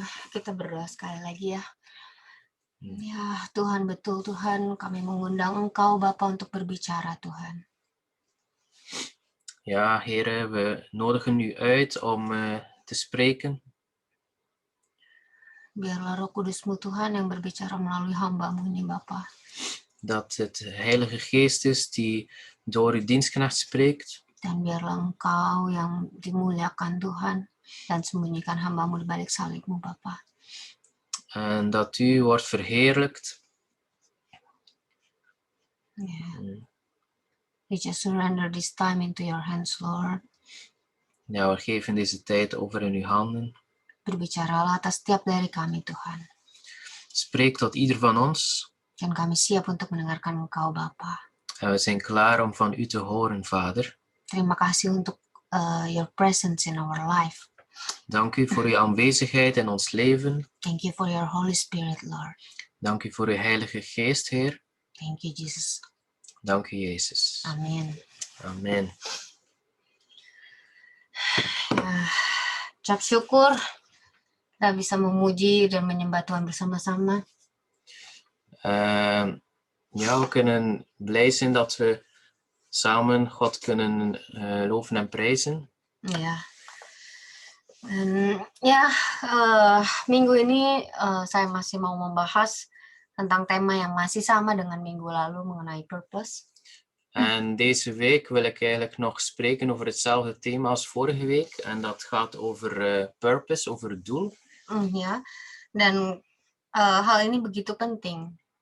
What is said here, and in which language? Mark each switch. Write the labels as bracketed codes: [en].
[id] Kita berdoa sekali lagi ya. Ya Tuhan, betul Tuhan, kami mengundang Engkau Bapa untuk berbicara Tuhan. [nl] Ja, Heere, we nodigen u uit om te spreken. [id] Biarlah Roh Kudus-Mu Tuhan yang berbicara melalui hamba-Mu ini Bapa. [nl] Dat het Heilige Geest is die door uw dienstknecht spreekt. [id] Dan biarlah Engkau yang dimuliakan Tuhan dan sembunyikan hamba-Mu di balik salib-Mu Bapa. [nl] En dat u wordt verheerlijkt. Yeah. [en] We just surrender this time into your hands, Lord. [nl] Ja, we geven deze tijd over in uw handen. [id] Berbicaralah atas setiap dari kami, Tuhan. [nl] Spreek tot ieder van ons. [id] Dan kami siap untuk mendengarkan Engkau, Bapa. [nl] En we zijn klaar om van u te horen, Vader. [id] Terima kasih untuk [en] your presence in our life. [nl] Dank u voor uw aanwezigheid in ons leven. [en] Thank you for your Holy Spirit, Lord. [nl] Dank u voor uw Heilige Geest, Heer. [en] Thank you, Jesus. [nl] Dank u, Jezus. [id] Amin. Amin. Ucap syukur kita bisa memuji dan menyembah Tuhan bersama-sama. [nl] Ja, we kunnen blij zijn dat we samen God kunnen loven en prijzen. [id] Ya. Dan minggu ini saya masih mau membahas tentang tema yang masih sama dengan minggu lalu mengenai purpose. [nl] En deze week wil ik eigenlijk nog spreken over hetzelfde thema als vorige week. En dat gaat over purpose, over het doel. [id] Ya, dan hal ini begitu penting.